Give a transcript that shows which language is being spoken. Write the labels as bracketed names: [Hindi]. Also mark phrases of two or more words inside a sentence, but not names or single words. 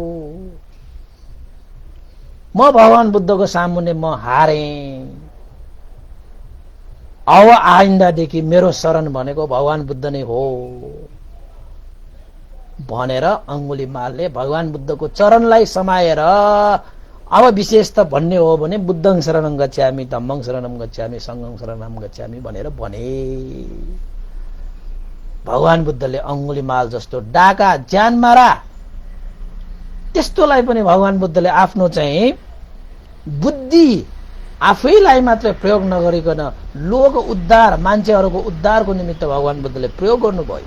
[Nepali] म भगवान बुद्धको सामुन्ने म हारे। अब आइन्दादेखि मेरो शरण भनेको भगवान बुद्ध नै हो भनेर अङ्गुलीमालले भगवान बुद्धको चरणलाई समाएर अब विशेष त भन्ने हो भने [Pali] बुद्धं शरणं गच्छामि, धम्मं शरणं गच्छामि, [Nepali] संघं शरणं गच्छामि भनेर भने। भगवान बुद्धले अङ्गुलीमाल जस्तो डाका ज्यान मारा त्यस्तोलाई पनि भगवान बुद्धले आफ्नो चाहिँ बुद्धि आफैलाई मात्र प्रयोग नगरिकन लोक उद्धार, मान्छेहरूको उद्धारको निमित्त भगवान बुद्धले प्रयोग गर्नुभयो।